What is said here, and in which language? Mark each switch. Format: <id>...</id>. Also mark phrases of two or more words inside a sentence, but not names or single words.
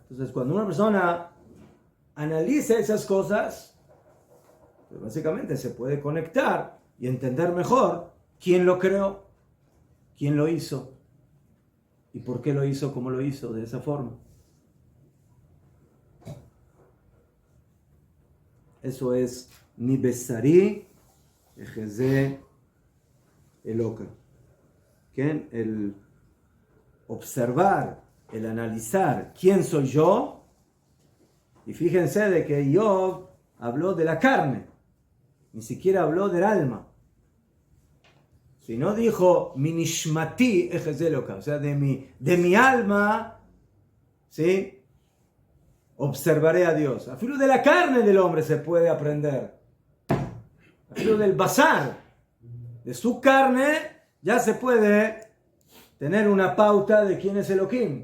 <es>Entonces, cuando una persona analiza esas cosas, pues básicamente se puede conectar y entender mejor quién lo creó, quién lo hizo, y por qué lo hizo como lo hizo, de esa forma. Eso es</es> <he>מבשרי אחזה אלוה.</he> <es>¿Quién? El observar, el analizar quién soy yo. Y fíjense de que Job habló de la carne, ni siquiera habló del alma. Si no dijo</es> <he>מנשמתי אחזה אלוה,</he> <es>o sea, de mi alma, ¿sí?, observaré a Dios. A filo de la carne del hombre se puede aprender. A filo del basar, de su carne, ya se puede tener una pauta de quién es Elohim.</es>